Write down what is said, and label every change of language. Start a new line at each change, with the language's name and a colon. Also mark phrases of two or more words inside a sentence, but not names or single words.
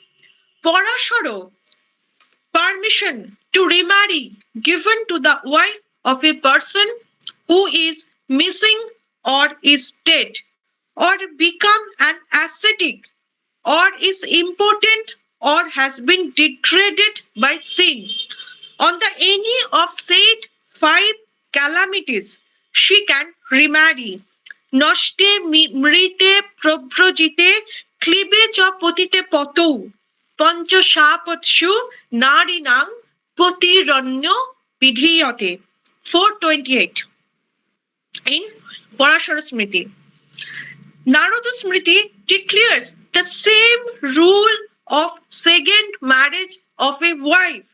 English: Parashara, permission to remarry given to the wife of a person who is missing or is dead or become an ascetic or is impotent or has been degraded by sin. On the any of said five calamities, she can remarry.
Sanskrit: नष्टे मृते प्रव्रजिते क्लीबे च पतिते पतौ पञ्च सापत्सु नारीणां प्रतिरण्य विधीयते 428 in Parashara Smriti.
English: Narada Smriti declares the same rule of second marriage of a wife.